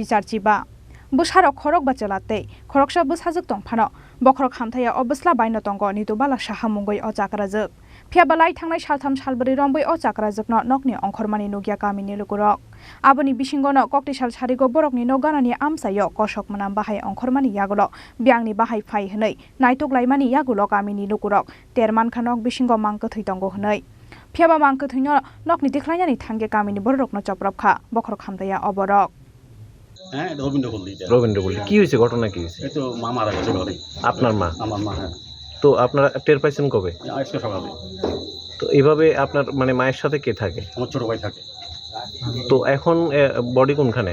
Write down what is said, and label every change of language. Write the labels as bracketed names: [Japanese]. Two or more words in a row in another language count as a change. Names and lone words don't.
[Kok Borok] charchiba busharok khorok bachalate khoroksa bushajuk tongphano bokrok hamthaya obosla baino tongo nitubala saha mungoi o chakrajak phiabalai thangnai saltham salbri romboi o chakrajakno nokni ongkhormani nugya kamini lukurok aboni bisingono koktisal sarigo borokni noganani amsayo kosok manam bahai ongkhormani yagolo biangni bahai phai hnei naitoklaimani yagulo kamini lukurok terman khanok bisingo mangkothoi tongo hnei phiaba mangkothoi nokni tikhlainani thangge kamini borokno choprobkha bokrok hamtaya oborok [Bangla] হ্যাঁ রবীন্দ্রপল্লী কি হয়েছে ঘটনা কি হয়েছে এই তো মা মারা গেছে ঘরে আপনার মা আমার মা হ্যাঁ তো আপনারা টের পাইছেন কবে আজকে সকালে তো এইভাবে আপনার মানে মায়ের সাথে কে থাকে আমার ছোট ভাই থাকে তো এখন বডি কোনখানে